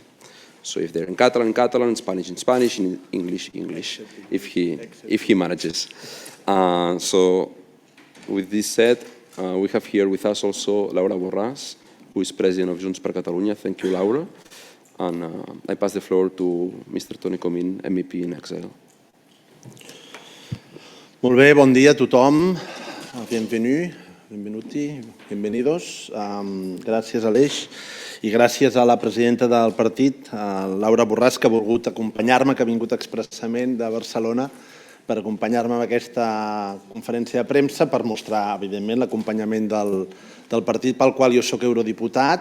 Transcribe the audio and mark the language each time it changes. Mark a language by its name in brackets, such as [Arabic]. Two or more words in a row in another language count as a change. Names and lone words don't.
[English] So if they're in Catalan, in Spanish, in English, if he manages. So with this said, we have here with us also Laura Borràs, who is president of Junts per Catalunya. Thank you, Laura. And I pass the floor to Mr. Toni Comín, MEP in exile. [Catalan] Molt bé, bon dia a tothom. Bienvenidos. Gràcies, Aleix, i gràcies a la presidenta del partit, Laura Borràs, que ha volgut acompanyar-me, que ha vingut expressament de Barcelona per acompanyar-me en aquesta conferència de premsa per mostrar, evidentment, l'acompanyament del partit pel qual jo soc eurodiputat.